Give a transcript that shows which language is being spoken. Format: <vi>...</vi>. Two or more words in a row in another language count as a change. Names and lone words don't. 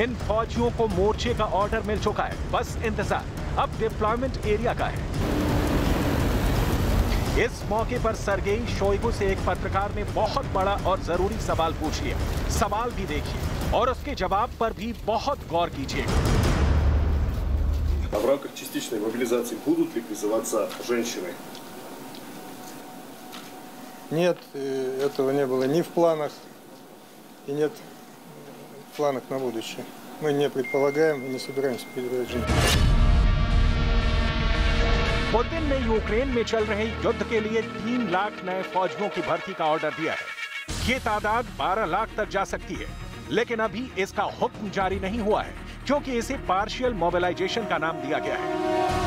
<hi>इन फौजियों को मोर्चे का ऑर्डर मिल चुका है, बस इंतजार अब</hi> <en>deployment area</en> <hi>का है। इस मौके पर सर्गेई शोइगु से एक पत्रकार ने बहुत बड़ा और जरूरी सवाल पूछ लिया। सवाल भी देखिए और उसके जवाब पर भी बहुत गौर कीजिएगा।</hi> <ru>В рамках частичной мобилизации будут ли призываться женщины? Нет, этого не было ни в планах и нет в планах на будущее. Мы не предполагаем и не собираемся передавать женщин.</ru> <hi>पुतिन ने यूक्रेन में चल रहे युद्ध के लिए 3 लाख नए फौजियों की भर्ती का ऑर्डर दिया है। ये तादाद 12 लाख तक जा सकती है, लेकिन अभी इसका हुक्म जारी नहीं हुआ है क्योंकि इसे</hi> <en>partial mobilization</en> <hi>का नाम दिया गया है।</hi>